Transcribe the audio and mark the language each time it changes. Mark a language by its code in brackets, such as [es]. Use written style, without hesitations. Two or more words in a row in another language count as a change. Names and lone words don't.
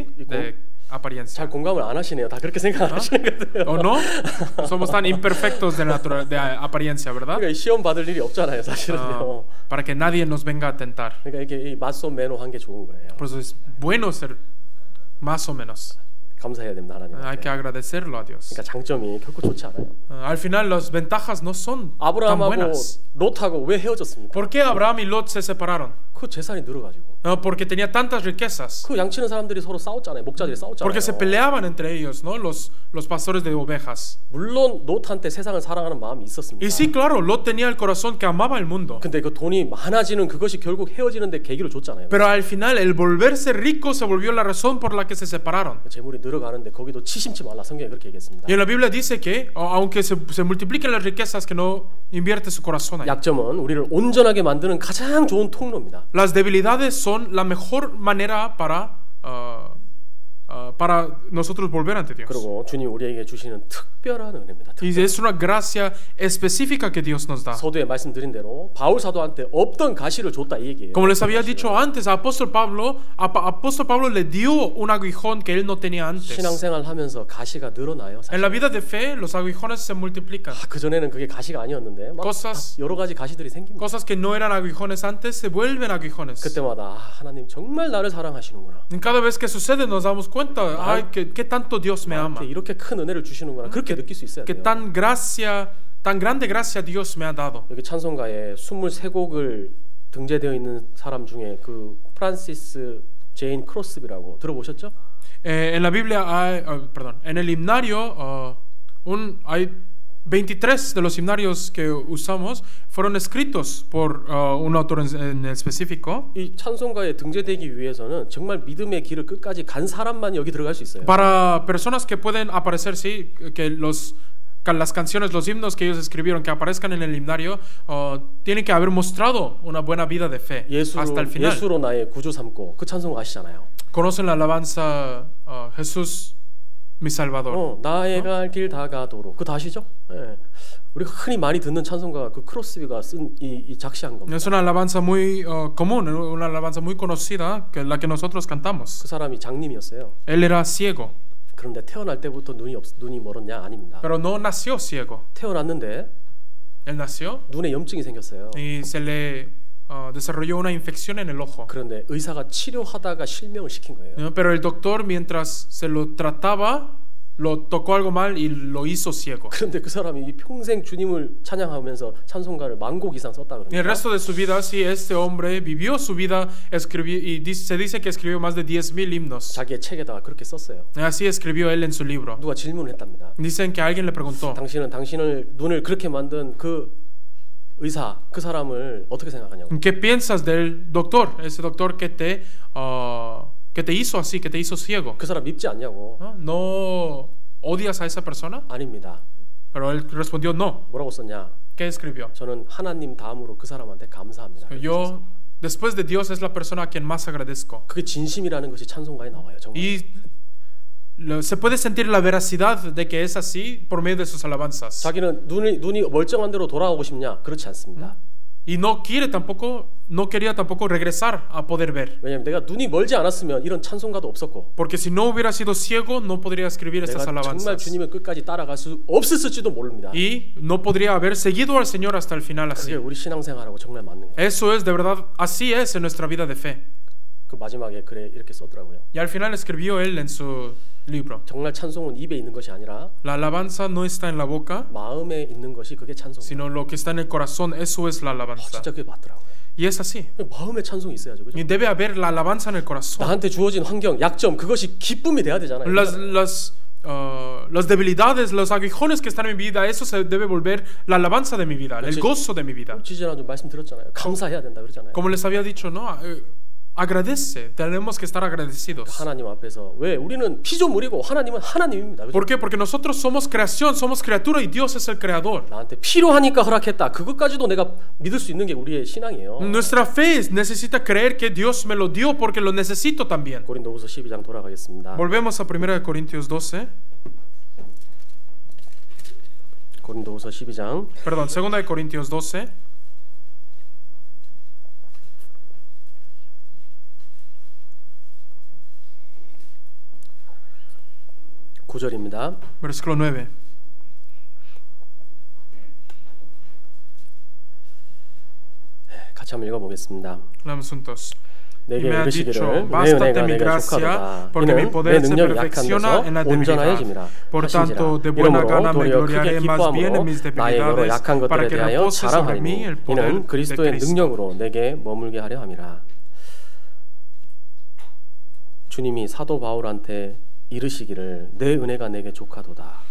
[es] De apariencia. [ko] 잘 공감을 안 하시네요. 다 그렇게 생각하시는 거예요. [es] ¿O no? Somos tan imperfectos de apariencia, ¿verdad? [ko] 그러니까 시험 받을 일이 없잖아요, 사실은요. [es] Para que nadie nos venga a tentar. [ko] 그러니까 이게 맞소 매노한 게 좋은 거예요. [es] Por eso es bueno ser más o menos. [ko] 감사해야 됩니다, 하나님한테. [es] Hay que agradecerlo a Dios. [ko] 그러니까 장점이 결코 좋지 않아요. [es] Al final las ventajas no son tan [ko] 아브라함하고 [es] buenas. [ko] 롯하고 왜 헤어졌습니까? [es] ¿Por qué Abraham y Lot se separaron? [ko] 그 재산이 늘어가지고. [es] Porque tenía tantas riquezas. [ko] 그 양치는 사람들이 서로 싸웠잖아요. 목자들이 싸웠잖아요. [es] Porque se peleaban entre ellos, ¿no? Los pastores de ovejas. [ko] 물론 롯한테 세상을 사랑하는 마음이 있었습니다. [es] Y sí, claro, Lot tenía el corazón que amaba el mundo. [ko] 근데 그 돈이 많아지는 그것이 결국 헤어지는데 계기를 줬잖아요. [es] Pero al final el volverse rico se volvió la razón por la que se separaron. [ko] 재물이 늘어가는데 거기도 치심치 말라. 성경에 그렇게 얘기했습니다. [es] Y en la Biblia dice que aunque se multipliquen las riquezas, que no invierte su corazón ahí. [ko] 약점은 우리를 온전하게 만드는 가장 좋은 통로입니다. [es] Las debilidades son la mejor manera para nosotros volver ante Dios. [ko] 그리고 주님 우리에게 주시는 특별한 은혜입니다. [es] Y es una gracia específica que Dios nos da. [ko] 서두에 말씀드린 대로 바울 사도한테 없던 가시를 줬다 이 얘기예요. [es] Como les había dicho antes, apóstol Pablo le dio un aguijón que él no tenía antes. [ko] 신앙생활 하면서 가시가 늘어나요. [es] En la vida de fe, los aguijones se multiplican. [ko] 그 전에는 그게 가시가 아니었는데 막 여러 가지 가시들이 생깁니다. [es] Cosas que no eran aguijones antes se vuelven aguijones. [ko] 그때마다 하나님 정말 나를 사랑하시는구나. [es] Cada vez que sucede nos damos cuenta, ay, que tanto Dios me ama. [ko] 이렇게 큰 은혜를 주시는구나. 그렇게 느낄 수 있어야 [es] Que [ko] 돼요. [es] tan grande gracia Dios me ha dado. [ko] 여기 찬송가에 23곡을 등재되어 있는 사람 중에 그 프란시스 제인 크로스비라고 들어보셨죠? [es] En la Biblia hay, en el himnario hay 23 de los himnarios que usamos fueron escritos por un autor en específico. [ko] 이 찬송가에 등재되기 위해서는 정말 믿음의 길을 끝까지 간 사람만 여기 들어갈 수 있어요. [es] Para personas que pueden aparecer, sí, que las canciones, los himnos que ellos escribieron, que aparezcan en el himnario, tienen que haber mostrado una buena vida de fe hasta el final. [ko] 예수로 나의 구주 삼고 그 찬송가 아시잖아요. [es] Conocen la alabanza Jesús mi Salvador. [ko] 나의 갈 길 다가도록. 그 다시죠? 예. 우리가 흔히 많이 듣는 찬송가 그 크로스비가 쓴 이 작시한 겁니다. [es] Es una alabanza muy común, una alabanza muy conocida, que la que nosotros cantamos. [ko] 그 사람이 장님이었어요. [es] Él era ciego. [ko] 그런데 태어날 때부터 눈이 멀었냐? 아닙니다. [es] Pero no nació ciego. [ko] 태어났는데 [es] Él nació [ko] 눈에 염증이 생겼어요. [es] y se le desarrolló una infección en el ojo. [ko] 그런데 의사가 치료하다가 실명을 시킨 거예요. [es] Pero el doctor, mientras se lo trataba, lo tocó algo mal y lo hizo ciego. [ko] 그런데 그 사람이 평생 주님을 찬양하면서 찬송가를 10,000곡 이상 썼다 [es] Y el [ko] 그럽니다. [es] resto de su vida, sí, este hombre vivió su vida, se dice que escribió más de 10,000 himnos. [ko] 자기의 책에다가 그렇게 썼어요. [es] Así escribió él en su libro. [ko] 누가 질문을 했답니다. [es] Dicen que alguien le preguntó, [ko] 당신은 당신을 눈을 그렇게 만든 그 의사, 그 사람을 어떻게 생각하냐고. [es] ¿qué piensas del doctor? Ese doctor que te hizo así, que te hizo ciego. [ko] 그 사람 밉지 않냐고. [es] ¿No odias a esa persona? [ko] 아닙니다. [es] Pero él respondió no. [ko] 뭐라고 썼냐? [es] ¿Qué escribió? [ko] 저는 하나님 다음으로 그 사람한테 감사합니다. [es] Yo, después de Dios, es la persona a quien más agradezco. [ko] 그게 진심이라는 것이 찬송가에 나와요. 정말. [es] Y se puede sentir la veracidad de que es así por medio de sus alabanzas. [ko] 자기는 눈이 멀쩡한 대로 돌아오고 싶냐? 그렇지 않습니다. [es] Y no quería tampoco regresar a poder ver. [ko] 왜냐면 내가 눈이 멀지 않았으면 이런 찬송가도 없었고. [es] Porque si no hubiera sido ciego, no podría escribir estas [ko] 내가 정말 [es] alabanzas. [ko] 주님을 끝까지 따라갈 수 없었을지도 모릅니다. [es] Y no podría haber seguido al Señor hasta el final [ko] 그게 [es] así. [ko] 우리 신앙생활하고 정말 맞는 거예요. [es] Eso es de verdad, así es en nuestra vida de fe. [ko] 그 마지막에 글에 이렇게 썼더라고요. [es] Y al final escribió él en su libro. [ko] 정말 찬송은 입에 있는 것이 아니라 [es] La alabanza no está en la boca, [ko] 마음에 있는 것이 그게 찬송이에요. [es] sino lo que está en el corazón, eso es la alabanza. [ko] 진짜 그게 맞더라고요. [es] Y es así. [ko] 마음에 찬송이 있어야죠. 그죠? [es] Y debe haber la alabanza en el corazón. [ko] 나한테 주어진 환경, 약점 그것이 기쁨이 돼야 되잖아요. [es] Las debilidades, los aguijones que están en mi vida, eso se debe volver la alabanza de mi vida, el gozo de mi vida. [ko] 지지난주 말씀드렸잖아요. 감사해야 된다 그러잖아요. [es] Como les había dicho, ¿no? Agradece, tenemos que estar agradecidos. [ko] 하나님 앞에서 왜 우리는 피조물이고 하나님은 하나님입니다. 그죠? [es] ¿Por qué? Porque nosotros somos creación, somos criatura y Dios es el creador. [ko] 나한테 필요하니까 허락했다. 그것까지도 내가 믿을 수 있는 게 우리의 신앙이에요. [es] Nuestra fe necesita creer que Dios me lo dio porque lo necesito también. [ko] 고린도후서 12장 돌아가겠습니다. [es] Volvemos a 1 Corintios 12. [ko] 고린도후서 12장 [es] Perdón, 2 Corintios 12. [ko] 9절입니다. [es] Versículo 9. [ko] 같이 한번 읽어보겠습니다. [es] Leamos juntos. [ko] 내게 [es] Y me ha [ko] 이르시기를 [es] dicho, [ko] 내 [es] bástate [ko] 은혜가 [es] mi [ko] 내게 [es] gracia, [ko] 족하도다. [es] porque mi [ko] 이는 내 [es] poder se [ko] 능력이 약한 [es] perfecciona en la [ko] 데서 온전하여짐이라 [es] debilidad. Por [ko] 하신지라. [es] tanto, de buena [ko] 이러므로 [es] gana me [ko] 도리어 크게 [es] gloriaré más bien en [ko] 기뻐함으로 [es] mis [ko] 나의 여러 [es] debilidades, [ko] 약한 [es] para [ko] 것들에 [es] que [ko] 대하여 [es] repose sobre [ko] 자랑하리니 [es] mí el poder [ko] 이는 [es] de [ko] 그리스도의 [es] Cristo. [ko] 능력으로 내게 머물게 하려 함이라. 주님이 사도 바울한테 이르시기를 내 은혜가 내게 족하도다.